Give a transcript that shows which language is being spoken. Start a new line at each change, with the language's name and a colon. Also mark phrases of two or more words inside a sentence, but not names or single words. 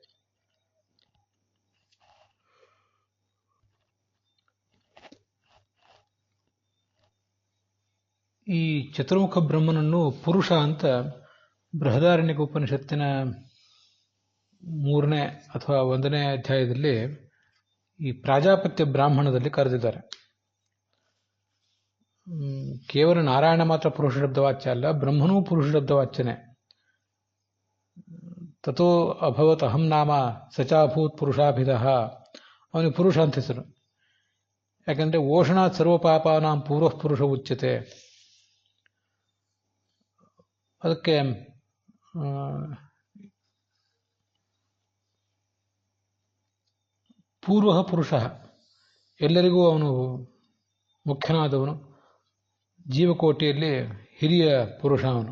Kannada: ಈ ಚತುರ್ಮುಖ ಬ್ರಹ್ಮನನ್ನು ಪುರುಷ ಅಂತ ಬೃಹದಾರಣ್ಯಕ ಉಪನಿಷತ್ತಿನ 3ನೇ ಅಥವಾ 1ನೇ ಅಧ್ಯಾಯದಲ್ಲಿ ಈ ಪ್ರಾಜಾಪತ್ಯ ಬ್ರಾಹ್ಮಣದಲ್ಲಿ ಕರೆದಿದ್ದಾರೆ. ಕೇವಲ ನಾರಾಯಣ ಮಾತ್ರ ಪುರುಷ ಶಬ್ದವಾಚ್ಯ ಅಲ್ಲ, ಬ್ರಹ್ಮನೂ ಪುರುಷ ಶಬ್ದವಾಚ್ಯನೇ.
Sanskrit: ತಥೋ ಅಭವತ್ ಅಹಂ ನಾಮ ಸಚಾಭೂತ್ ಪುರುಷಾಭಿಧಃ.
Kannada: ಅವನಿಗೆ ಪುರುಷ ಅಂತ ಹೆಸರು.
Sanskrit: ಯಾಕಂದ್ರೆ ಓಷಣಾತ್ ಸರ್ವಪಾಪಾನಾಂ ಪೂರ್ವ ಪುರುಷ ಉಚ್ಯತೆ.
Kannada: ಅದಕ್ಕೆ ಪೂರ್ವ ಪುರುಷ, ಎಲ್ಲರಿಗೂ ಅವನು ಮುಖ್ಯನಾದವನು, ಜೀವಕೋಟಿಯಲ್ಲಿ ಹಿರಿಯ ಪುರುಷ ಅವನು.